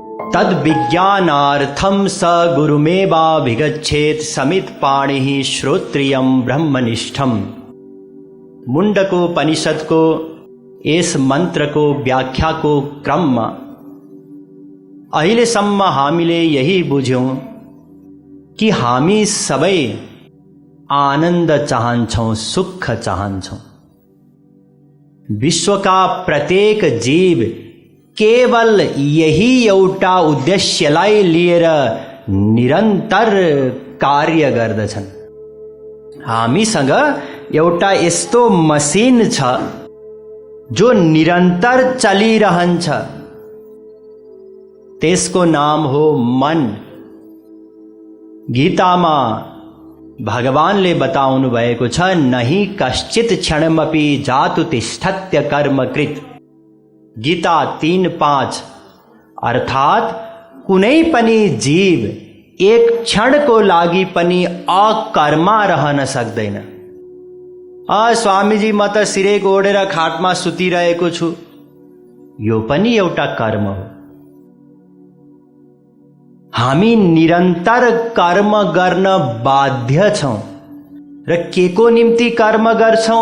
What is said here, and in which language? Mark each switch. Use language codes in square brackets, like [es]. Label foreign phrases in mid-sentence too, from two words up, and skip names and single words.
[sa] तद विज्ञानार्थम स गुरुमेवाभिगच्छेत् समित पाणि श्रोत्रियम ब्रह्मनिष्ठम। [hi] मुंडकोपनिषद को इस मंत्र को व्याख्या को क्रम [ne] अहिलेसम्म हामीले यही बुझ्यौं कि हामी सबै आनन्द चाहन्छौं, सुख चाहन्छौं। विश्वका प्रत्येक जीव केवल यही एउटा उद्देश्यलाई लिएर निरन्तर कार्य गर्दछन्। हामीसँग एउटा यस्तो मसिन छ जो निरन्तर चलिरहन्छ, त्यसको नाम हो मन। गीतामा भगवानले बताउनु भएको छ, [sa] नहि कश्चित क्षणमपि जातु तिष्ठत्य कर्मकृत। [ne] गीता 3:5। अर्थात कुनै पनि जीव एक क्षणको लागि पनि अकर्मा रहन सक्दैन। स्वामीजी, म त सिरे गोडेर खाटमा सुतिरहेको छु, यो पनि एउटा कर्म हो। हामी निरन्तर कर्म गर्न बाध्य छौं र केको निम्ति कर्म गर्छौं?